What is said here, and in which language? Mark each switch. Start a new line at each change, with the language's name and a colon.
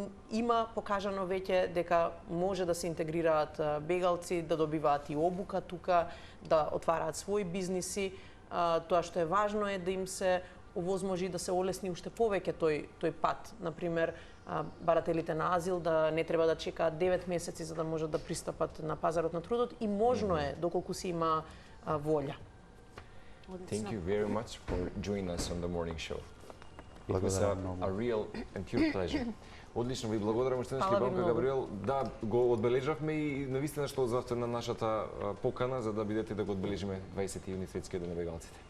Macedonian: Има покажано веќе дека може да се интегрираат бегалци, да добиваат и обука тука, да отвараат своји бизниси. Тоа што е важно е да им се овозможи да се олесни уште повеќе тој пат. Например, барателите на азил да не треба да чекаат 9 месеци за да можат да пристапат на пазарот на трудот и можно е доколку се има волја.
English: Thank you very much for joining us on the morning show. It was
Macedonian: Благодарам многу.
English: a real and pure pleasure.
Macedonian: Одлично, ви благодарам уште еднаш, Фала ви Любанка многу. Габриел. Да, го одбележавме и навистина што озвавте на нашата покана за да бидете да го одбележиме 20 јуни светскиот ден на бегалците.